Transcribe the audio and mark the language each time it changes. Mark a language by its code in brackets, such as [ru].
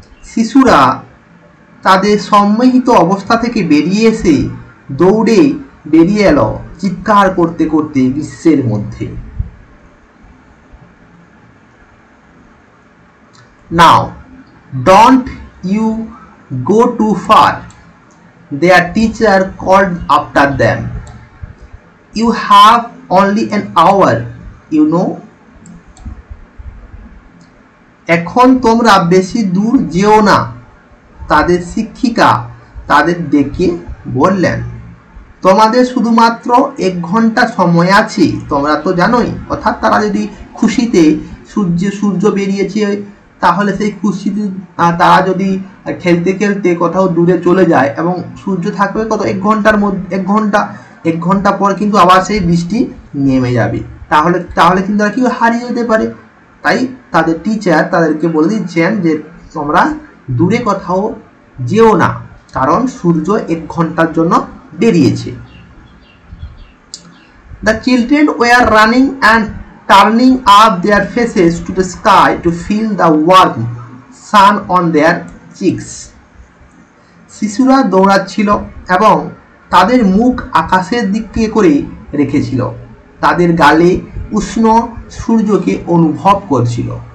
[bn] শিশুরা তাদের সম্মোহিত অবস্থা থেকে বেরিয়ে এসে দৌড়ে বেরিয়ে এলো চিৎকার করতে করতে গ্রীষ্মের মধ্যে। [en] Now, don't you go too far. Their teacher called after them. You have only an hour, you know. [bn] এখন তোমরা বেশি দূর যেও না, তাদের শিক্ষিকা তাদের ডেকে বললেন। তোমাদের শুধুমাত্র 1 ঘন্টা সময় আছে, তোমরা তো জানোই। অর্থাৎ তারা যদি খুশিতে সূর্য বেরিয়েছে তাহলে সেই খুশিতে তারা যদি খেলতে খেলতে কোথাও দূরে চলে যায় এবং সূর্য থাকবে কত 1 ঘন্টার মধ্যে 1 ঘন্টা পর কিন্তু আবার সেই বৃষ্টি নেমে যাবে, তাহলে কিন্তু তারা কি হারিয়ে যেতে পারে। তাই তাদের টিচার তাদেরকে বলে দিচ্ছেন যে তোমরা দূরে কোথাও যেও না, কারণ সূর্য 1 ঘন্টার জন্য বেরিয়েছে। [en] The children were running and turning up their faces to the sky to feel the warm sun on their cheeks. [bn] শিশুরা দৌড়াচ্ছিল এবং তাদের মুখ আকাশের দিকে করে রেখেছিল, তাদের গালে উষ্ণ সূর্যকে অনুভব করছিল।